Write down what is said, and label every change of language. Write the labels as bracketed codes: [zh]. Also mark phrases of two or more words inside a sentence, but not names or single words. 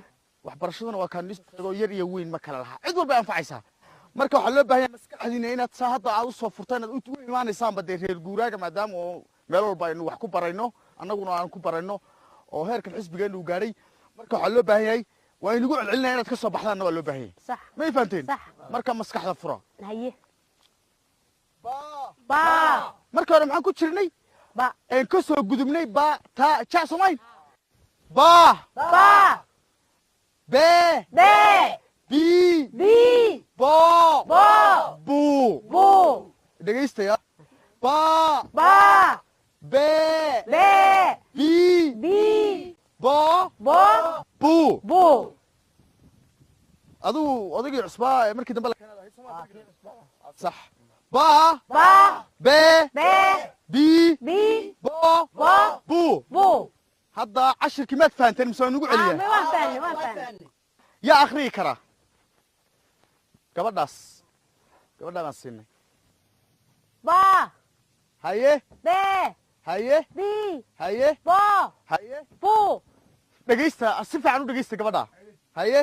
[so] waxbarashaduna waa kaan isagoo yar iyo weyn ma kala lahaa cid walba ay anfacaysaa marka waxaa loo baahan yahay maskaxdiina inaad saa hadda aad u soo furtaan inaad u imaanaysaanba dee reer guuraaga maadaama oo meel walba aynu wax ku barayno annaguna aan ku barayno oo heerkan xisbigeenu uu gaadhay marka waxaa loo baahan yahay waa inagu celcelinaya inaad ka soo baxdaanna waa loo baahan yahay صح may fahanteen marka maskaxda fura haye marka hore maxaan ku jirnay ba een ka soo gudubnay ba ta ja soomayn ba be be bi bi bo bo bu bu dhegaystaya ba be be bi bi bo bo bu bu adigu odaygii cusbaa ee markii dambe la keenay sax ba be be bi bi bo bo bu bu hadda cashirkii maad fahanteen mise waa nugu celiyaa [ar] ما فاهمني ما فاهمني [so] yaa akhriyi kara gabadhaas baan siinay با haye be haye bi haye bo haye bu dhegaysta si fiican u dhegaysta gabadha haye